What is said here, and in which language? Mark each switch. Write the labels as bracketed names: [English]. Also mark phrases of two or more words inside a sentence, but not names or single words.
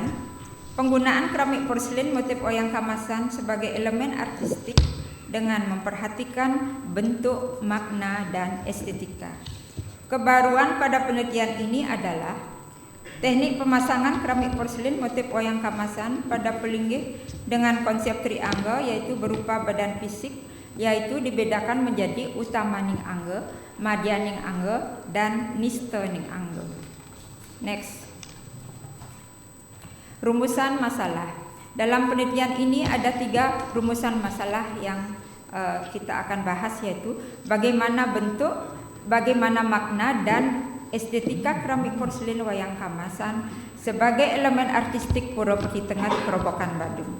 [Indonesian] Penggunaan keramik porselin motif wayang kamasan sebagai elemen artistik dengan memperhatikan bentuk, makna, dan estetika. Kebaruan pada penelitian ini adalah teknik pemasangan keramik porselin motif wayang kamasan pada pelinggih dengan konsep triangle, yaitu berupa badan fisik, yaitu dibedakan menjadi utama ning angge, madya ning angge, dan niste ning angge. Next. Rumusan masalah. Dalam penelitian ini ada 3 rumusan masalah yang kita akan bahas, yaitu bagaimana bentuk, bagaimana makna, dan estetika keramik porselin wayang kamasan sebagai elemen artistik Pura Peti Tengat Kerobokan Badung.